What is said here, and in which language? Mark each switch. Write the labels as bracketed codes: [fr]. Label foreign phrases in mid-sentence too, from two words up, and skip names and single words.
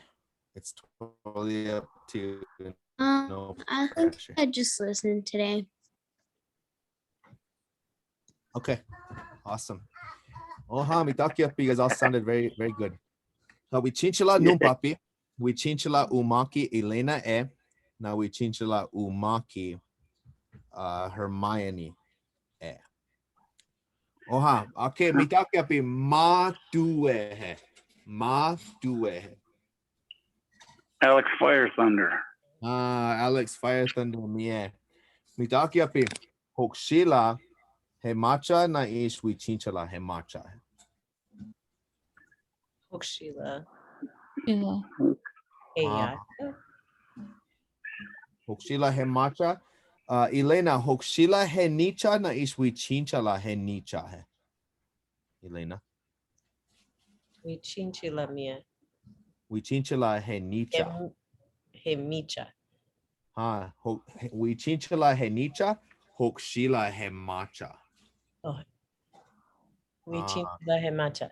[en] It's totally up to you. No I think pressure. I just listened today. Okay, awesome. You guys all sounded very, very good. [lkt] Now Wičhíŋčala núŋpapi, Wičhíŋčala uŋmá Elena Now Wičhíŋčala uŋmá Hermione okay, mitakiapi matŭehe. Alex FireThunder. Alex FireThunder Miyé. Mitakiapi Hokšíla hemáčha na ish Wičhíŋčala hemáčha. Hokšíla. [en] Yeah. [lkt] éyaš. Hokšíla hemáčha. Elena, Hokšíla heníča na ish Wičhíŋčala heníča. Elena. Wičhíŋčala Miyé. Wičhíŋčala heníča. Hemáčha. Wičhíŋčala heníča, Hokšíla hemáčha. Wičhíŋčala hemáčha.